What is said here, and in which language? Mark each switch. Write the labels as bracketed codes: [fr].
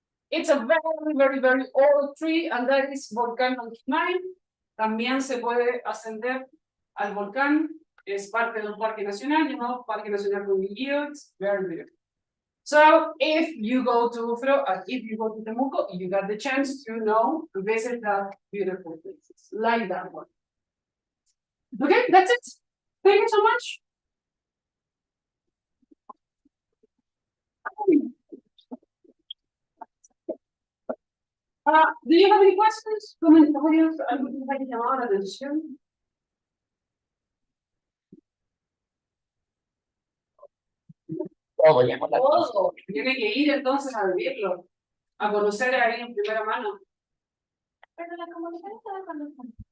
[en] It's a very, very, very old tree, and that is Volcán Lonquimay. [es] También se puede ascender al volcán, es parte de un parque nacional, llamado Parque Nacional Cundillío. [en] It's very beautiful. So if you go to if you go to Temuco, you got the chance to visit that beautiful places, like that one. Okay, that's it. Thank you so much. Do you have any questions? [es] Comentarios, algo que les haya llamado la atención? Todo llama la atención. Todo. Tiene que ir entonces a vivirlo, a conocer ahí en primera mano. Pero la convocatoria estaba cuando sale.